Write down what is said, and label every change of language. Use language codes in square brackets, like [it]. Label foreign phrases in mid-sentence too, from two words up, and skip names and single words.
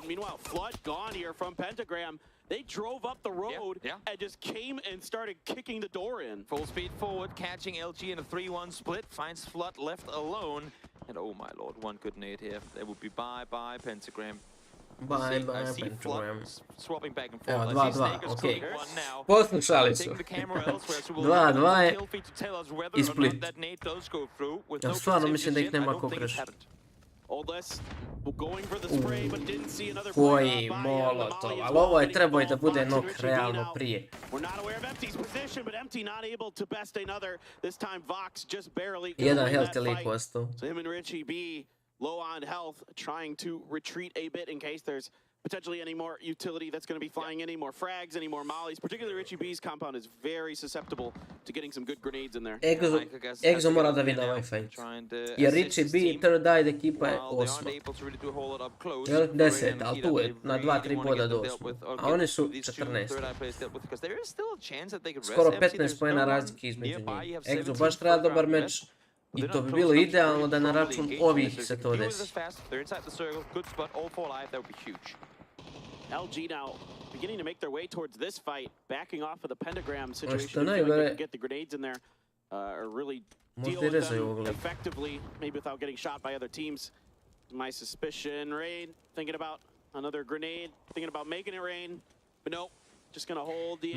[en] Meanwhile, Flood gone here from Pentagram. They drove up the road and just came and started kicking the door in. Full speed forward, catching LG in a 3-1 split. Finds Flood left alone. And oh my lord, one good nade here. That would be bye-bye Pentagram. Bye Pentagram. Swapping back and forth. 2-2, [sr] okej. Poslušali su. 2-2 i split. Ja stvarno mislim da ih nema ko kreši. Koji molotov, ali ovo je trebao i da bude nok realno prije. Jedan health je lik ostao. [en] Low on health, trying to retreat a bit in case there's potentially any more utility that's going to be flying, any more frags, any more mollies. Particularly Richie B's compound is very susceptible to getting some good grenades in there. [sr] Exo mora da vidi ovaj fight. Jer Richie B, Third Eye ekipa je 8. 10, ali tu je na 2-3 boda do 8. A oni su 14. Skoro 15 pojena razlike između njih. Exo baš treba dobar meč. I to bi bilo idealno da na račun ovih se to desi. [en] LG now beginning to make their way towards this fight, backing off of the Pentagram situation. They can get the grenades in there, or really deal with them effectively, maybe without getting shot by other teams. My suspicion, Rain, thinking about another grenade, thinking about making it rain, but no, just gonna hold the